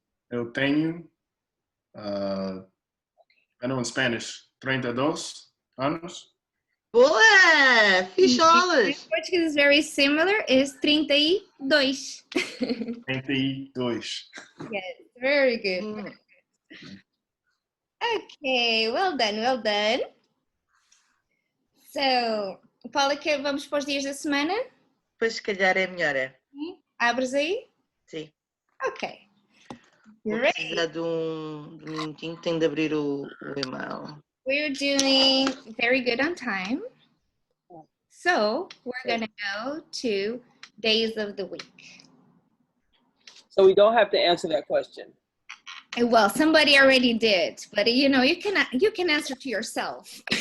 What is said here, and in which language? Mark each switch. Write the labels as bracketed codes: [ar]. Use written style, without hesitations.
[pt] eu tenho, [en] I know in Spanish, [pt] 32 anos. Boa! Ficholas! [en] In Portuguese is very similar, is 32. 32. Yes, very good. Okay, well done, well done. [pt] So, Paula, vamos para os dias da semana? Pois se calhar é melhor, é? Abres aí? Sim. Ok. Vou [en] Great. [pt] precisar de um minutinho, tenho de abrir o e-mail. [en] We're doing very good on time. So, we're going to go to days of the week. So we don't have to answer that question. Well, somebody already did, but you know, you can answer to yourself.